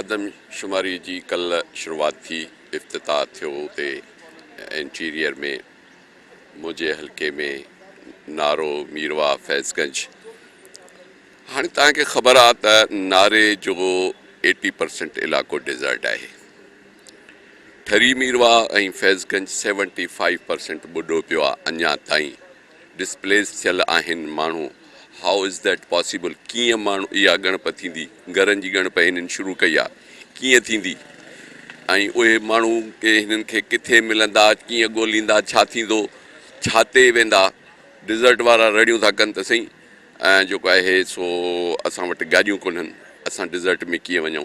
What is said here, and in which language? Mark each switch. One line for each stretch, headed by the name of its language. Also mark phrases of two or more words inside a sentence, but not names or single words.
Sindhi: आदमशुमारी जी कल्ह शुरूआति थी, इफ़्तिताह थियो हुते इंटीरियर में, मुंहिंजे हल्के में नारो, मीरवा, फैज़गंज। हाणे तव्हांखे ख़बर आहे त नारे जो 80% इलाइक़ो डिज़र्ट आहे। ठरी मीरवा ऐं फैज़गंज 75% ॿुॾो पियो आहे अञा ताईं, डिस्प्लेस थियल आहिनि माण्हू।
English: How is that possible?
Sindhi: कीअं माण्हू इहा ॻणप थींदी? घरनि जी ॻणप हिननि शुरू कई आहे, कीअं थींदी? ऐं उहे माण्हू के हिननि खे किथे मिलंदा, कीअं ॻोल्हींदा, छा थींदो, छा ते वेंदा? डिज़र्ट वारा रड़ियूं था कनि त सही, ऐं जेको आहे सो असां वटि गाॾियूं कोन्हनि, असां डिज़र्ट में कीअं वञूं?